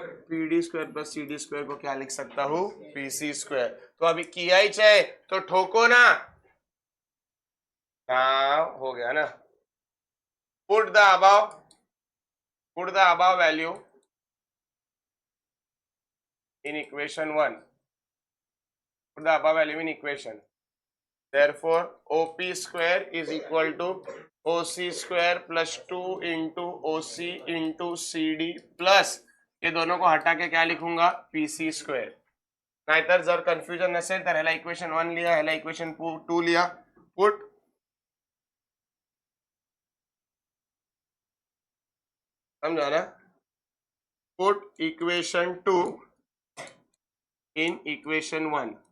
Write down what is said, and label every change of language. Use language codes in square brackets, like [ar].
[hi] PD square plus CD square को क्या लिख सकता हूँ? PC square. तो अभी किया ही चाहे तो ठोको ना. हाँ हो गया ना. [en] Put the above value in equation 1. Put the above value in equation. Therefore, OP square is equal to OC square plus 2 into OC into CD plus [hi] ये दोनों को हटा के क्या लिखूंगा? [en] PC square. [mr] नाहीतर जर कन्फ्युजन नसेल तर ह्याला इक्वेशन 1 लिहा, ह्याला इक्वेशन 2 लिहा. [hi] पुट समझा ना? [en] Put equation 2 in equation 1.